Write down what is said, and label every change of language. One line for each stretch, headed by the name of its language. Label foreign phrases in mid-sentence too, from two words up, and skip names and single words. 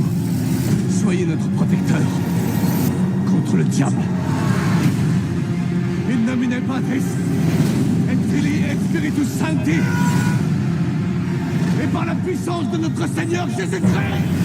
French: Soyez notre protecteur contre le diable.
Latin: In nomine Patris, et Filii et Spiritus Sancti,
French: et par la puissance de notre Seigneur Jésus-Christ.